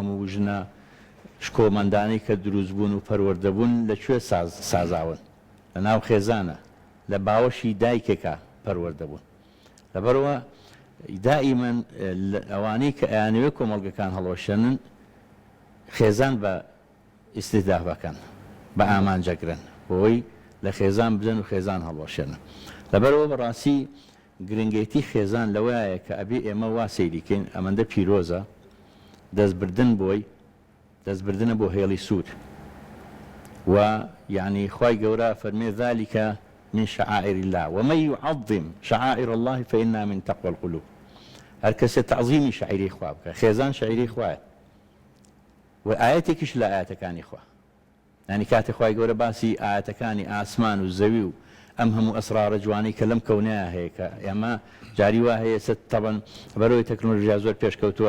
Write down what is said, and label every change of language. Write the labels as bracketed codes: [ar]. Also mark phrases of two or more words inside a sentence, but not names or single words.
[ckb] هەموو ژنە شکۆمەندانی کە دروست بوون و پەروەردەبوون لەکوێ سازاون لە ناو خێزانە لە باوەشی دایکێکە پەروەردەبوون لەبەرەوە دائیمەن ئەوانەی کە ئەیانەوێت کۆمەڵگەکان هەڵۆشێنن خێزان بە ئیستیدافەکەن بە ئامانجەگرن بۆی لە خێزان بدەن و خێزان هەڵۆشێنن لەبەرەوە بەڕاستی گرنگێتی خێزان لەوەیە کە ئەبێ ئێمە وا سەیریکەین ئەمەندە پیرۆزە دەستبردنە بۆ هێڵی سوود و یعنی خوای گەورە فەرمێ [ar] ذلك من شعائر الله ومن يعظم شعائر الله فإنها من تقوى القلوب [ckb] هەر کەسێ تعظیمی شاعیری خوا بکە خێزان شاعیری خوایە و ئاەتێکیش لە ئاەتەکانی خوا ینی کاتێک خوای گەورە باسی ئاەتەکانی ئاسمان و زەوی و ئەم هەموو ئەسرارە جوانەی کە لەم کەونەیە هەیە کە ئێمە جاری وا هەیە تەبەن بەرەوەی تەکنۆلۆژیا زۆر پێشکەوتووە